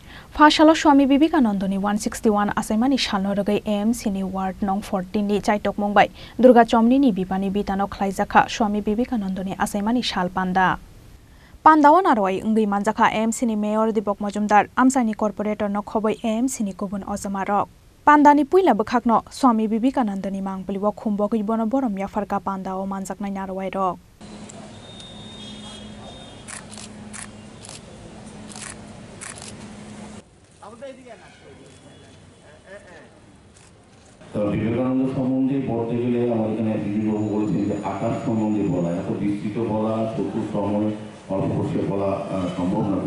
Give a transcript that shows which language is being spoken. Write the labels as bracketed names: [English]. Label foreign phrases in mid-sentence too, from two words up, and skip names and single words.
[Kok Borok] Phashalo Swami Vivekananda ni 161 asaimani shalnoragai AMC ni ward nong 14 ni chaitok mongbai Durga Chomni ni bipani bitano khlaijaka Swami Vivekananda ni asaimani shal panda Pandawan aroi ngi manjaka AMC ni mayor Dipok Majumdar amsani corporator no khoboi AMC ni kubun ozamarok Pandani puila bakhakno Swami Vivekananda ni mangpaliwa khumbogui bono borom ya farka pandao manjaknai narwai rok [Bangla] বিবেকানন্দ সম্বন্ধে বলতে গেলে আমার এখানে দিদিবাবু বলেছেন যে আকাশ সম্বন্ধে বলা এত বিস্তৃত বলা চতুর সময় অল্প বসে বলা সম্ভব না।